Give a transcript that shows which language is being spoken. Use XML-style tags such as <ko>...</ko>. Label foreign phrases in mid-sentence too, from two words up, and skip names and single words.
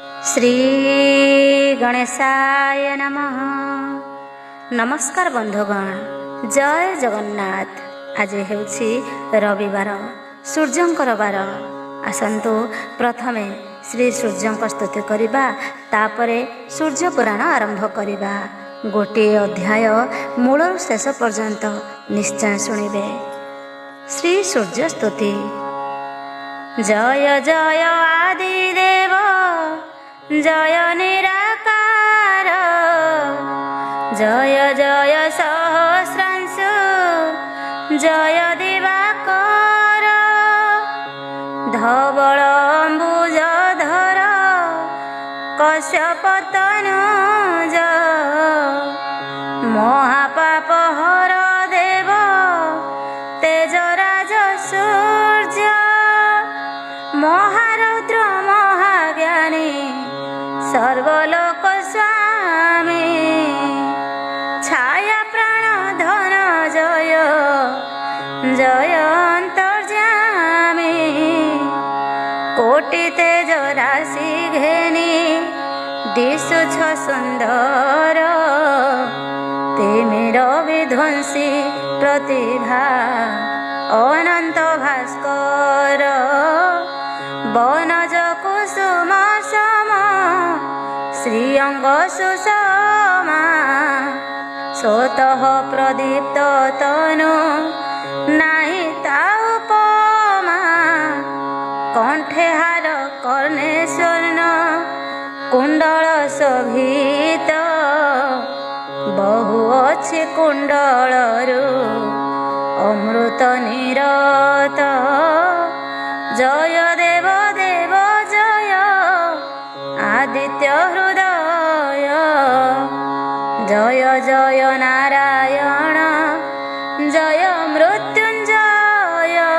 <sa>श्री गणेशाय नमः।</sa> <or>ନମସ୍କାର ବନ୍ଧୁଗଣ, ଜୟ ଜଗନ୍ନାଥ। ଆଜ ହେଉଛି ରବିବାର, ସୂର୍ଯ୍ୟଙ୍କର ବାର। ଆସନ୍ତୁ ପ୍ରଥମେ ଶ୍ରୀ ସୂର୍ଯ୍ୟଙ୍କ ସ୍ତୁତି କରିବା, ତାପରେ ସୂର୍ଯ୍ୟ ପୁରାଣ ଆରମ୍ଭ କରିବା। ଗୋଟେ ଅଧ୍ୟାୟ ମୂଳ ଶେଷ ପର୍ଯ୍ୟନ୍ତ ନିଶ୍ଚୟ ଶୁଣିବେ। ଶ୍ରୀ ସୂର୍ଯ୍ୟ ସ୍ତୁତି। ଜୟ ଜୟ ଆଦିଦେବ, ଜୟ ନିରାକାର, ଜୟ ଜୟ ସହସ୍ରାଂଶୁ, ଜୟ ଦିବାକର, ଧବଳ ଅମ୍ବୁଜଧର, କଶ୍ୟପତନୁଜ, ମହାପାପହର ଦେବ, ତେଜରାଜ ସୂର୍ଯ୍ୟ, ମହାରୌଦ୍ର ମହାଜ୍ଞାନୀ, ସର୍ବଲୋକ ସ୍ୱାମୀ, ଛାୟା ପ୍ରାଣ ଧନ ଜୟ, ଜୟ ଅନ୍ତର୍ଯ୍ୟାମୀ, କୋଟି ତେଜ ରାଶି ଘେନି, ଦିଶୁଛ ସୁନ୍ଦର, ତିମିର ବିଧ୍ୱଂସୀ ପ୍ରତିଭା, ଅନନ୍ତ ଭାସ୍କର, ବନଜ କୁସୁମ ସମ, ଶ୍ରୀଅଙ୍ଗ ସୁଷମା, ସ୍ୱତଃ ପ୍ରଦୀପ୍ତ ତନୁ, ନାହିଁ ତା ଉପମା, କଣ୍ଠେ ହାର କର୍ଣ୍ଣେ ସ୍ୱର୍ଣ୍ଣ, କୁଣ୍ଡଳ ଶୋଭିତ, ବହୁ ଅଛି କୁଣ୍ଡଳରୁ ଅମୃତ ନିରତ, ଜୟ ଦେବ ଦେବ ଜୟ, ଆଦିତ୍ୟ ହୃଦୟ, ଜୟ ଜୟ ନାରାୟଣ, ଜୟ ମୃତ୍ୟୁଞ୍ଜୟ,</or>